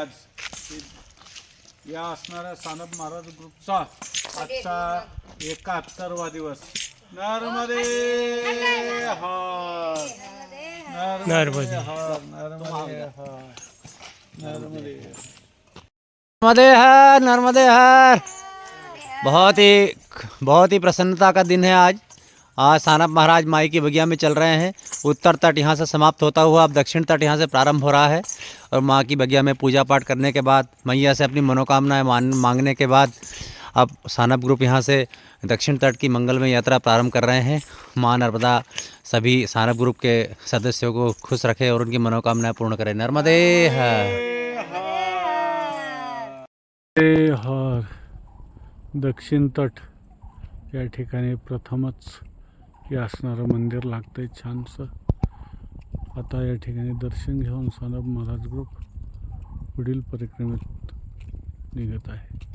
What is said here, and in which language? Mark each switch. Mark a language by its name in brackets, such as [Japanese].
[Marathi] आज या असणाऱ्या सानप महाराज ग्रुपचा आजचा 71वा दिवस. [Hindi] नर्मदे हर, नर्मदे हर, नर्मदे हर, नर्मदे नर्मदे हर, नर्मदे हर। बहुत ही प्रसन्नता का दिन है आज। सानप महाराज माई की बगिया में चल रहे हैं। उत्तर तट यहाँ से समाप्त होता हुआ अब दक्षिण तट यहाँ से प्रारंभ हो रहा है और माँ की बगिया में पूजा पाठ करने के बाद मैया से अपनी मनोकामनाएं मांगने के बाद अब सानप ग्रुप यहाँ से दक्षिण तट की मंगलमय यात्रा प्रारंभ कर रहे हैं। माँ नर्मदा सभी सानप ग्रुप के सदस्यों को खुश रखे और उनकी मनोकामनाएं पूर्ण करे। नर्मदे हर। [Marathi] हर दक्षिण तट या ठिकाणी प्रथमच हे असणारं मंदिर लागतंय छानसं. आता या ठिकाणी दर्शन घेऊन सानप महाराज ग्रुप पुढील परिक्रमेत निघत आहे.